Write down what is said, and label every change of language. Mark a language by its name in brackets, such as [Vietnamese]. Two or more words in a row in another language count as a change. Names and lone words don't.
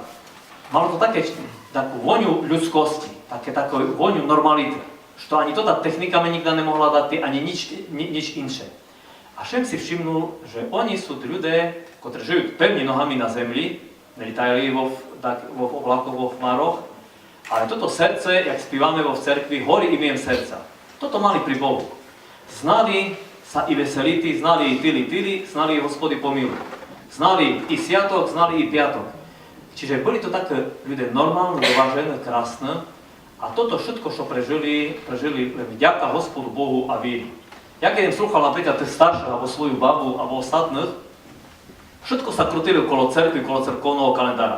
[Slovak] Malo to takú voňu ľudskosti, takú voňu normality, što ani to tá technika mi nikda nemohla dať, ani nič inšie. A všem si všimnul, že oni sú ľudia, ktorí žijú pevne nohami na zemli, nelitajú vo oblakoch, vo chmároch, ale toto srdce, jak spívame vo cerkvi, horí imiem srdca. Toto mali pri Bohu. [Rusyn] Znali sa i veseliti, znali i tili, znali i [Church Slavic] Hospody pomiluj. [Rusyn] Znali i sviatok, znali i piatok. [Slovak] Čiže boli to také ľudia normálne, dovážené, krásne. A toto všetko, čo prežili vďaka Hospodu Bohu a víri. Ja keď slúchal napríklad tých starších, alebo svoju babu, alebo ostatných, všetko sa krutili okolo cerkvy, okolo cerkovného kalendára.